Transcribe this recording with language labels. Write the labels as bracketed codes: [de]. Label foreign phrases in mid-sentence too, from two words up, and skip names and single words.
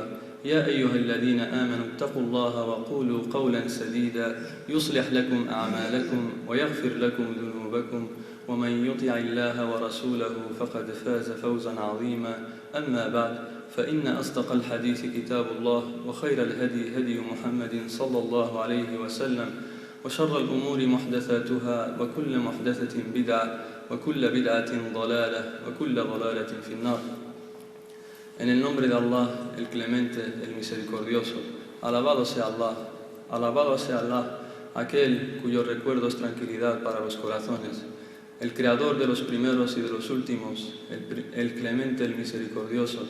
[ar] يا أيها الذين آمنوا اتقوا الله وقولوا قولا سديدا يصلح لكم أعمالكم ويغفر لكم ذنوبكم ومن يطع الله ورسوله فقد فاز فوزا عظيما. أما بعد فإن أصدق الحديث كتاب الله وخير الهدي هدي محمد صلى الله عليه وسلم وشر الأمور محدثاتها وكل محدثة بدعة وكل بدعة ضلالة وكل ضلالة في النار. [es] En el nombre de Allah, el Clemente, el Misericordioso, alabado sea Allah, aquel cuyo recuerdo es tranquilidad para los corazones, el Creador de los primeros y de los últimos, el Clemente, el Misericordioso.